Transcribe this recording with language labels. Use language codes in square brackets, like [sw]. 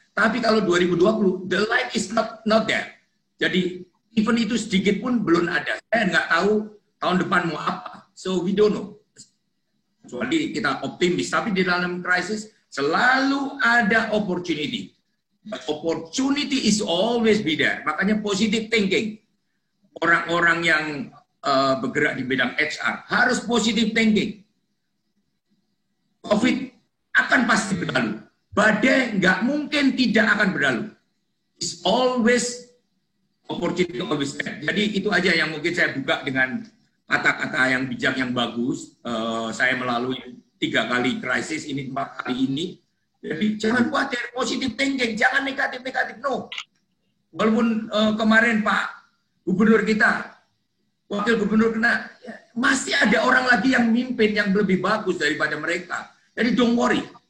[id] Tapi kalau [en] 2020, the light is not there. [id] Jadi event itu sedikit pun belum ada. Saya nggak tahu tahun depan mau apa. [en] So we don't know. [id] Kecuali kita optimis. Tapi di dalam krisis selalu ada opportunity. [en] But opportunity is always be there. [id] Makanya [en] positive thinking. [id] Orang-orang yang bergerak di bidang HR harus positive thinking. COVID akan pasti berlalu. Badai nggak mungkin tidak akan berlalu. [en] It's always opportunity always there. [id] Jadi itu aja yang mungkin saya buka dengan kata-kata yang bijak yang bagus. Saya melalui 3 kali krisis ini, 4 kali ini. Jadi jangan khawatir, [en] positive thinking, [id] jangan negatif-negatif. [en] No. [id] Walaupun kemarin Pak Gubernur kita, Wakil Gubernur kena, masih ada orang lagi yang mimpin yang lebih bagus daripada mereka. Jadi [en] don't worry.